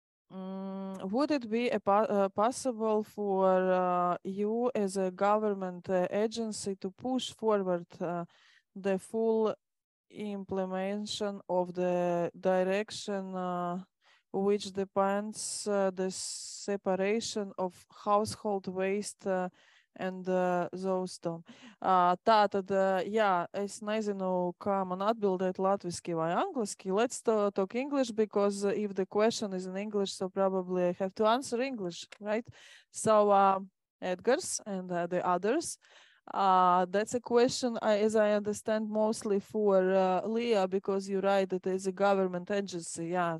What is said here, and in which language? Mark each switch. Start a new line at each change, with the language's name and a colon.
English: Would it be possible for you as a government agency to push forward the full implementation of the direction which depends the separation of household waste and those don't.
Latvian: Tātad, jā, es nezinu, kā man atbildēt latviski vai angliski.
English: Let's talk English, because if the question is in English, so probably I have to answer English, right? So, Edgars and the others, that's a question, as I understand, mostly for Leah, because you're right, that is a government agency, yeah.